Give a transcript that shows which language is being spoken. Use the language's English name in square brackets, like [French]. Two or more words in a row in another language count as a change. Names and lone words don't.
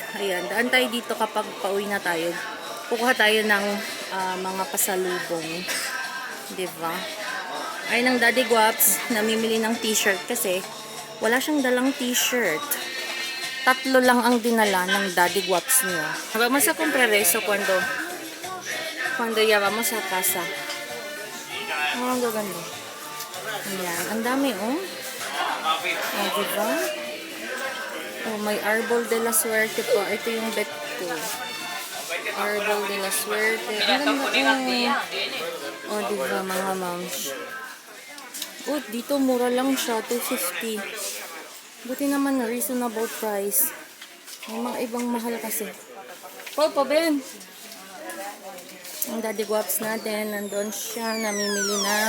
[Filipino] Ayan, daan tayo dito kapag pauwi na tayo. Kukuha tayo ng mga pasalubong. Diba? Ay ng daddy guaps, namimili ng t-shirt kasi wala siyang dalang t-shirt. 3 lang ang dinala ng daddy guaps niya. [Spanish] Vamos a comprar eso cuando ya vamos a casa. [Filipino] Oh, ang gaganda. Ayan, ang dami, oh. Oh, diba? Oh, may Arbol de la Suerte po. Ito yung bet ko. Arbol de la Suerte. Ang ganda, oh. Oh, diba, mga moms? Oh, dito mura lang siya, 250. Buti naman na [English] reasonable price. [Filipino] May mga ibang mahal kasi. Popo, Ben! Ang daddy guaps natin, nandun siya, namimili ng...